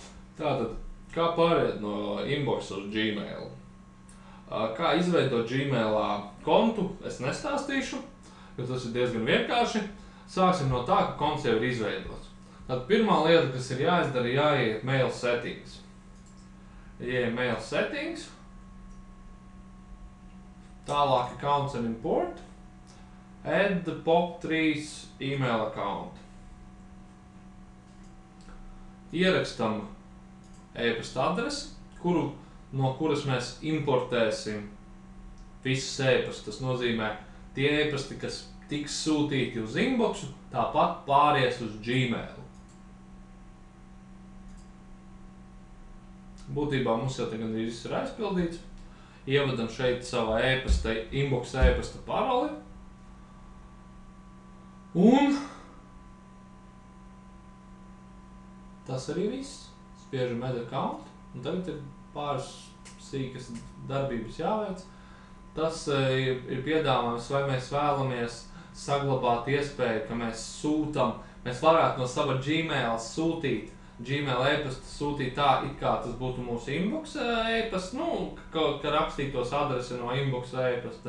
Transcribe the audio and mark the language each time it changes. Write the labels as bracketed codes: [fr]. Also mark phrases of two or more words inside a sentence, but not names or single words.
[lv] Tātad, kā pāriet no inbox uz Gmail? Kā izveidot Gmailā kontu, es nestāstīšu, jo tas ir diezgan vienkārši. Sāksim no tā, ka konts jau ir izveidots. Tad pirmā lieta, kas ir jāizdara, ir jāiet [en] mail settings. Ieejam mail settings, tālāk accounts and import, add the POP3 email account. [lv] Ierakstam e-pasta adresi, no kuras mēs importēsim visus e-pastus. Tas nozīmē, tie e-pasti, kas tiks sūtīti uz inboxu, tāpat pāries uz Gmail. Būtībā mums jau tagad viss ir aizpildīts. Ievadam šeit savā inbox e-pasta paroli. Un tas arī viss. Spiežam [en] add account. [lv] Un tagad ir pāris sīkas darbības jāveic. Tas ir piedāvājums, vai mēs vēlamies saglabāt iespēju, ka mēs varētu no sava Gmail sūtīt Gmail e-pastu sūtīt tā, it kā tas būtu mūsu inbox e-pasts, ka rakstītos adrese no inbox e-pasta.